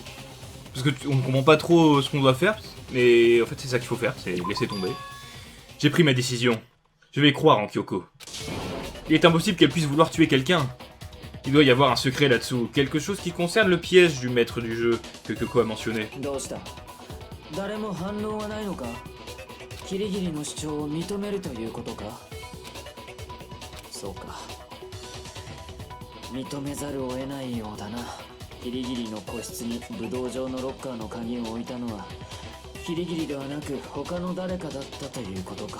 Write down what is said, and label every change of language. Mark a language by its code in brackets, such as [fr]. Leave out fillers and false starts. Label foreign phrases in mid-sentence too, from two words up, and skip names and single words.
[fr] Parce que on ne comprend pas trop ce qu'on doit faire, mais en fait c'est ça qu'il faut faire, c'est laisser tomber. J'ai pris ma décision. Je vais croire en Kyoko. Il est impossible qu'elle puisse vouloir tuer quelqu'un. Il doit y avoir un secret là-dessous, quelque chose qui concerne le piège du maître du jeu que Kyoko a mentionné. [ja] どうした？誰も反応はないのか？キリギリの主張を認めるということか？そうか。認めざるを得ないようだな。キリギリの個室に武道場のロッカーの鍵を置いたのはキリギリではなく他の誰かだったということか。